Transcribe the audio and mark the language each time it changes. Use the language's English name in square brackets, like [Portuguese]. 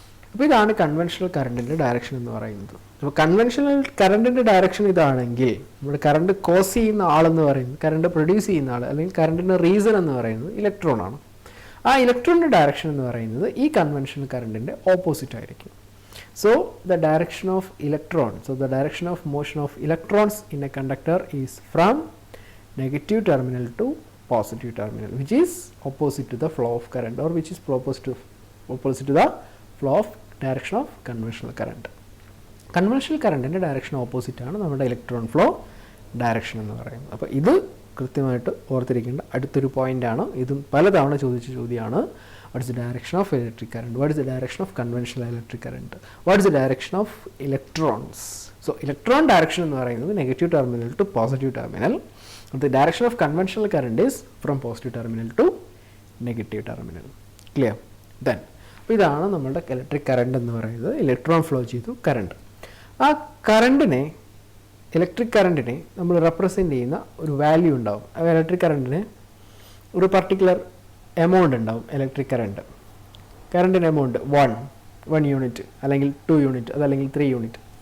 [Malayalam] അപ്പോൾ ഇതാണ് conventional കറണ്ടിൻ്റെ direction എന്ന് പറയുന്നത്. അപ്പോൾ കൺവെൻഷണൽ കറണ്ടിൻ്റെ ഡയറക്ഷൻ ഇതാണെങ്കിൽ നമ്മുടെ കറണ്ട് കോസ് ചെയ്യുന്ന ആളെന്ന് പറയുന്നത്, കറണ്ട് പ്രൊഡ്യൂസ് ചെയ്യുന്ന ആൾ അല്ലെങ്കിൽ കറണ്ടിൻ്റെ റീസൺ എന്ന് പറയുന്നത് ഇലക്ട്രോൺ ആണ്. ആ ഇലക്ട്രോണിൻ്റെ ഡയറക്ഷൻ എന്ന് പറയുന്നത് ഈ കൺവെൻഷണൽ കറണ്ടിൻ്റെ ഓപ്പോസിറ്റ് ആയിരിക്കും. [English] So the direction of electrons, so the direction of motion of electrons in a conductor is from negative terminal to positive terminal, which is opposite to the flow of current, or which is opposite to the flow of direction of conventional current. [Malayalam] Conventional current ന്റെ direction opposite ആണ് നമ്മുടെ electron flow direction എന്ന് പറയുന്നത്. അപ്പോൾ ഇത് കൃത്യമായിട്ട് ഓർത്തിരിക്കേണ്ട അടുത്തൊരു പോയിന്റ് ആണ്. ഇതും പലതവണ ചോദിച്ച ചോദ്യമാണ്. [English] What is the direction of electric current? What is the direction of conventional electric current? What is the direction of electrons? So electron direction [Malayalam] എന്ന് പറയുന്നത് negative terminal to positive terminal. [English] The direction of conventional current is from positive terminal to negative terminal. Clear? [Malayalam] Then അപ്പോൾ ഇതാണ് നമ്മുടെ electric current എന്ന് പറയുന്നത്. Electron flow ചെയ്തു current. ആ കറണ്ടിനെ, electric കറണ്ടിനെ നമ്മൾ റെപ്രസെൻ്റ് ചെയ്യുന്ന ഒരു വാല്യൂ ഉണ്ടാവും. ആ ഇലക്ട്രിക് കറണ്ടിന് ഒരു പർട്ടിക്കുലർ എമൗണ്ട് ഉണ്ടാവും. ഇലക്ട്രിക് കറണ്ടിൻ്റെ എമൗണ്ട് 1 യൂണിറ്റ് അല്ലെങ്കിൽ 2 യൂണിറ്റ് അതല്ലെങ്കിൽ 3 യൂണിറ്റ്.